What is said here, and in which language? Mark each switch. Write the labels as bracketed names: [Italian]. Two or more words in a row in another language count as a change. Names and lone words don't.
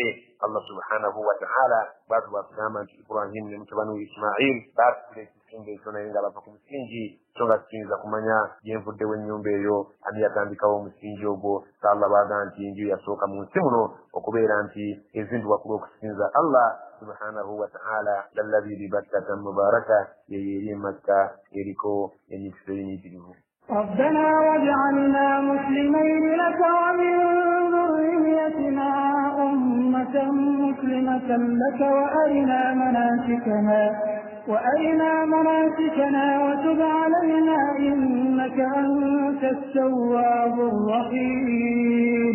[Arabic] الله سبحانه وتعالى [Ganda] bwatu bwatugamba nti Ibrahim ne mutabani we Ismail baatula ekisinga ekyo naye nga bava ku musingi so nga tukiyinza kumanya gyenvuddewo ennyumba eyo ani yatandikawo omusingi ogwo. Allah baaga nti enju yasooka mu nsi muno okubeera nti ezimbibwa ku lw'okusinza [Arabic] الله سبحانه وتعالى للذي ببكة مباركا [Ganda] yeyeri Makka eriko emikisa eminyiikirivu. [Arabic] ربنا واجعلنا مسلمين لك ومن ذريتنا أمة مسلمة لك وأرنا مناسكنا وتب علينا إنك أنت التواب الرحيم.